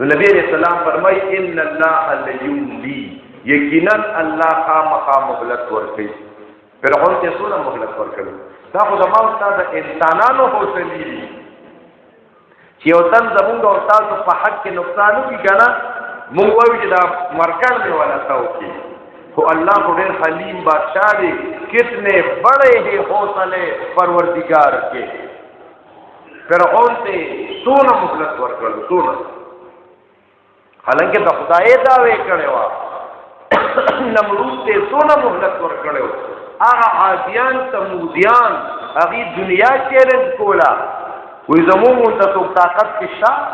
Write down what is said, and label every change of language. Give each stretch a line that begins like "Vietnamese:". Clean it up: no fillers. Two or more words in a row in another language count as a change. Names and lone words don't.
Pashto: نبی علیہ السلام فرمایي
Arabic: ان الله لیملی
Pashto: یقینا الله خامخا مهلت ورکوي فرعون ته څونه مهلت ورکوي دا خو زما او ستا د انسانانو حوصلې دي چې یو تن زمونږ او تاسو په حق کې نقصان وکړي که نه مونږ وایو چې دا مرکز دی والا تا وکړي خو الله خو ډېر حلیم بادشاہ دی
Urdu: کتنے بڑے ہی حوصلے پروردگار کے
Pashto: فرعون ته څونه مهلت ورکړو څونه حالانکه د خدای دعوی کړی وه نمرود ته څونه مهلت ورکړی و هغه عادیان سمودیان هغې دنیا چیلنج کوله وی زمونږ ته څوک طاقت کې شته